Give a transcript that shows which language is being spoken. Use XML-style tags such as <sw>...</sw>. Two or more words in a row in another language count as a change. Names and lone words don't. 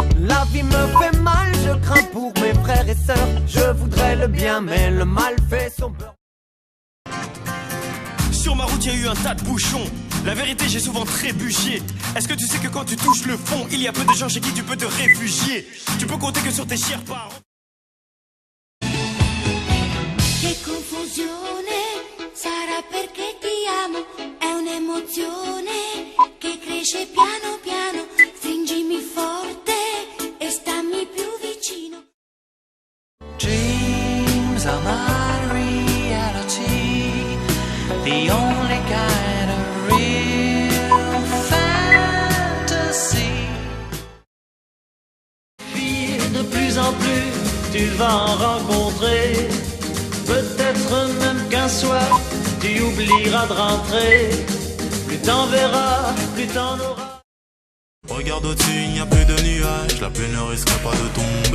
<fr>La vie me fait mal, je crains pour mes frères et sœurs. Je voudrais le bien mais le mal fait son beurre. Sur ma route, il y a eu un tas de bouchons. La vérité, j'ai souvent trébuché. Est-ce que tu sais que quand tu touches le fond, il y a peu de gens chez qui tu peux te réfugier? Tu peux compter que sur tes chers parents.</fr> <it>Che confusione, sarà perché ti amo. È un'emozione che cresce piano piano. Stringimi forte e stammi più vicino.</it> <en>Dreams are my reality, the only kind of real fantasy.</en> <fr>Puis de plus en plus, tu vas en rencontrer. Peut-être même qu'un soir, tu oublieras de rentrer. Plus t'en verras, plus t'en auras. Regarde au-dessus, il n'y a plus de nuages. La pluie ne risque pas de tomber.</fr>